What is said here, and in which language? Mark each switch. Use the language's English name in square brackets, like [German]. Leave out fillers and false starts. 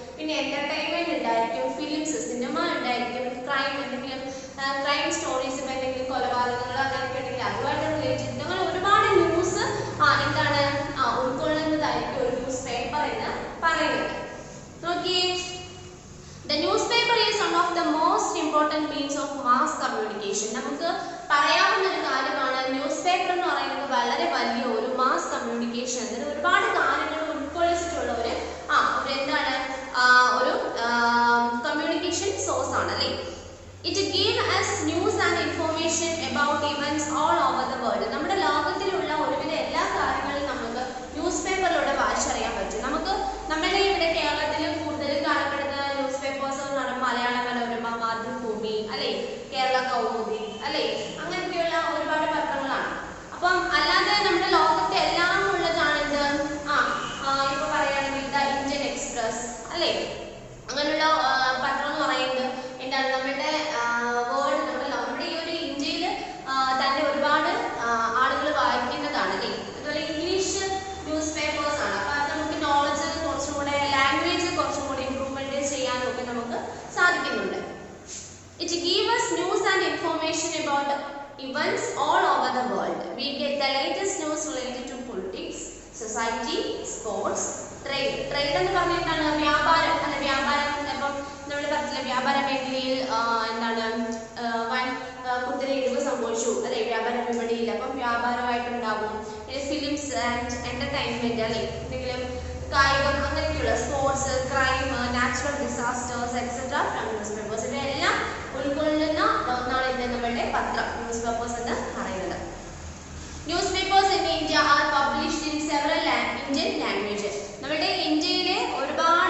[Malayalam] പിന്നെ എന്റർടൈൻമെന്റ് ഉണ്ടായിരിക്കും, films, cinema ഉണ്ടായിരിക്കും, ക്രൈം, എന്തെങ്കിലും ക്രൈം സ്റ്റോറീസ്, ഇപ്പം എന്തെങ്കിലും കൊലപാതകങ്ങൾ അങ്ങനെയൊക്കെ ഉണ്ടെങ്കിൽ അതുമായിട്ട് റിലേറ്റ് ചെയ്തിട്ട് അങ്ങനെ ഒരുപാട് ന്യൂസ് എന്താണ് ഉൾക്കൊള്ളുന്നതായിരിക്കും ഒരു ന്യൂസ് പേപ്പർ എന്ന് പറയുന്നത്. [English] നോക്കിയേ, the newspaper is one of the most important means of mass communication. [Malayalam] നമുക്ക് പറയാവുന്ന ഒരു കാര്യമാണ് ന്യൂസ് പേപ്പർ എന്ന് പറയുന്നത് വളരെ വലിയ ഒരു മാസ് കമ്മ്യൂണിക്കേഷൻ, അതിന് ഒരുപാട് കാര്യങ്ങൾ ഉൾക്കൊള്ളിച്ചിട്ടുള്ള ഒരു എന്താണ് ഒരു കമ്മ്യൂണിക്കേഷൻ സോഴ്സ് ആണ് അല്ലേ. [English] It gives us news and information about events all over the world. [Malayalam] നമ്മുടെ ലോകത്തിലുള്ള ഒരുവിധ എല്ലാ കാര്യങ്ങളും നമുക്ക് ന്യൂസ് പേപ്പറിലൂടെ വായിച്ചറിയാൻ പറ്റും. നമുക്ക് നമ്മുടെ ഇവിടെ കേരളത്തിൽ കൂടുതലും കാണപ്പെടുന്ന ന്യൂസ് പേപ്പേഴ്സ് എന്ന് പറയുമ്പോൾ മലയാള മനോരമ, മാതൃഭൂമി അല്ലേ, കേരള കൗമുദി അല്ലേ, അങ്ങനെയൊക്കെയുള്ള ഒരുപാട് പത്രങ്ങളാണ്. അപ്പം അല്ലാതെ നമ്മുടെ ലോകത്തെ എല്ലാം ഉള്ളതാണ് എന്ത് ഇപ്പൊ പറയുകയാണെങ്കിൽ ദ ഇന്ത്യൻ എക്സ്പ്രസ് അല്ലേ, അങ്ങനെയുള്ള പത്രം എന്ന് പറയുന്നത് എന്താണ് നമ്മുടെ വേൾഡ് നമ്മുടെ ഈ ഒരു ഇന്ത്യയിൽ തന്നെ ഒരുപാട് ആളുകൾ വായിക്കുന്നതാണ് അല്ലേ. അതുപോലെ ഇംഗ്ലീഷ് ന്യൂസ് പേപ്പേഴ്സ് ആണ്. അപ്പൊ അത് നമുക്ക് നോളജ് കുറച്ചും കൂടെ, ലാംഗ്വേജ് കുറച്ചും കൂടെ ഇംപ്രൂവ്മെന്റ് ചെയ്യാനും ഒക്കെ നമുക്ക് സാധിക്കുന്നുണ്ട്. [English] It gives us news and information about events all over the world. We get the latest news related to politics, society, sports, trade. [Malayalam] Trade എന്ന് പറഞ്ഞിട്ടാണ് വ്യാപാരം അല്ലെ. വ്യാപാരം ഇപ്പം നമ്മൾ പറഞ്ഞില്ല, വ്യാപാര മേഖലയിൽ എന്താണ് വൻ കുതിരയിടിവ് സംഭവിച്ചു അല്ലെ വ്യാപാര വിപണിയിൽ. അപ്പം വ്യാപാരമായിട്ടുണ്ടാവും. ഫിലിംസ് ആൻഡ് എന്റർടൈൻമെന്റ് അല്ലെ, എന്തെങ്കിലും കായികം, അങ്ങനെയൊക്കെയുള്ള sports, crime, [English] Natural disasters etcetera from newspapers. [Malayalam] ഇവയെല്ലാം ഉൾക്കൊള്ളുന്ന ഒന്നാണ് ഇത് നമ്മുടെ പത്രം, ന്യൂസ് പേപ്പേഴ്സ് എന്ന് പറയുന്നത്. [English] Newspapers in India are published in several Indian languages. [Malayalam] നമ്മുടെ ഇന്ത്യയിലെ ഒരുപാട്